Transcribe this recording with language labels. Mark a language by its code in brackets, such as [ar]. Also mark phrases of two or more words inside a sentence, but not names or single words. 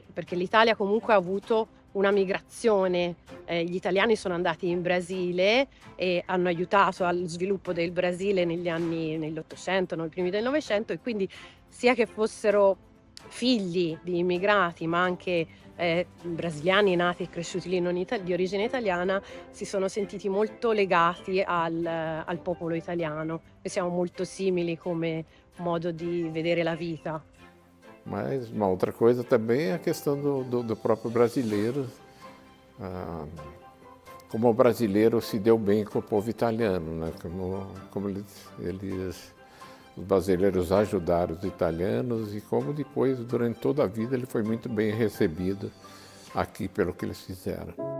[it] perché l'Italia comunque ha avuto una migrazione, gli italiani sono andati in Brasile e hanno aiutato allo sviluppo del Brasile nell'Ottocento, nei primi del Novecento, e quindi sia che fossero figli di immigrati ma anche brasiliani nati e cresciuti lì di origine italiana, si sono sentiti molto legati al popolo italiano, e siamo molto simili come modo di vedere la vita. [pt] Mas uma outra coisa também é a questão do próprio brasileiro, como o brasileiro se deu bem com o povo italiano, né? Como os brasileiros ajudaram os italianos e como depois, durante toda a vida, ele foi muito bem recebido aqui pelo que eles fizeram.